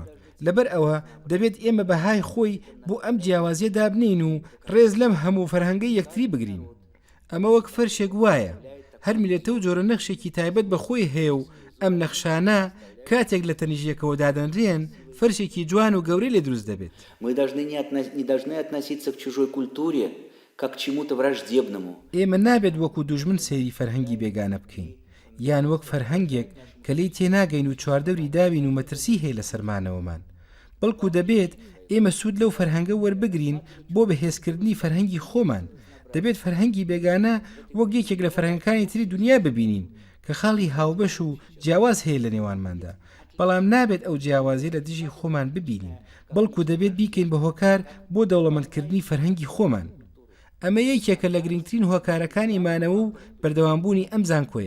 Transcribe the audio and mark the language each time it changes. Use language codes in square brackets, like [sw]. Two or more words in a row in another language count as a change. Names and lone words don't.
[ckb] لەبەر ئەوە دەبێت ئێمە بەهای خۆی بۆ ئەم جیاوازیە دابنین و ڕێز لەم هەموو فەرهەنگەی یەکتری بگرین. ئەمە وەک فەرشێک وایە، هەر میلەتە و جۆرە نەخشێکی تایبەت بە خۆی هەیە و ئەم نەخشانە کاتێک لە تەنیژیەکەوە دادەنرێن فەرشێکی جوان و گەورەی لێ دروست دەبێت. [ru] мы не должны относиться к чужой культуре как к чему-то враждебному. [ckb] ئێمە نابێت وەکو دوژمن سەیری فەرهەنگی بێگانە بکەین، یان وەک فەرهەنگێک کە لێی تێناگەین و چواردەوری داوین و مەترسی هەیە لە سەرمانەوەمان، بەڵکو دەبێت ئێمە سوود لەو فەرهەنگە وەربگرین بۆ بەهێزکردنی فەرهەنگی خۆمان. دەبێت فەرهەنگی بێگانە وەک یەکێک لە فەرهەنگەکانی تری دنیا ببینین کە خاڵی هاوبەش و جیاواز هەیە لە نێوانماندا، بەڵام نابێت ئەو جیاوازی لە دژی خۆمان ببینین، بەڵکو دەبێت بیکەین بە هۆکار بۆ دەوڵەمەندکردنی فەرهەنگی خۆمان. ئەمە یەکێکە لە گرنگترین هۆکارەکانی مانەوە و بەردەوامبوونی ئەم زانکۆیە.